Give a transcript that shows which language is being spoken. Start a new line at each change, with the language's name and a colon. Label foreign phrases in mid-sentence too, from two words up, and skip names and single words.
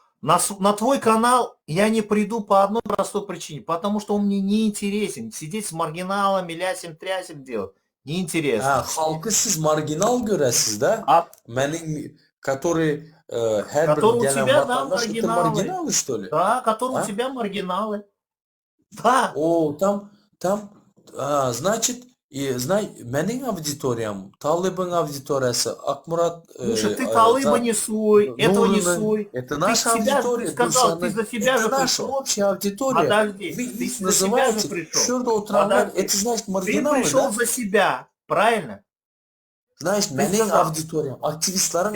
Russian: На твой канал я не приду по одной простой причине, потому что он мне не интересен. Сидеть с маргиналами, лясим-трясим делать Ha, неинтересно.
Azerbaijani: halkı siz marginal görəsiz də. А Mənim, который hər bir
Russian: которые у
Azerbaijani: gələn
Russian: тебя, да,
Azerbaijani: vatandaş это
Russian: маргиналы. marginal что ли? Да, которые у А? тебя маргиналы. Да.
Azerbaijani: O tam значит mənim auditoriyam, Talibin auditoriyası, Akmurat
Russian: Слушай, ты Талыба не суй, этого не
Azerbaijani: Nuri'nin,
Russian: суй. это Ты наша себя, ты аудитория, сказал, ты
Azerbaijani: Gülşah'ın,
Russian: за себя это же наша пришел. общая аудитория. Подожди, Вы ты их за себя же называете, пришел.
Azerbaijani: şurada oturanlar,
Russian: Подожди. это значит Ты
Azerbaijani: marginalı,
Russian: пришел да? за себя, правильно? Значит, Ты
Azerbaijani: mənim
Russian: сказал,
Azerbaijani: auditoriyam, aktivistlerin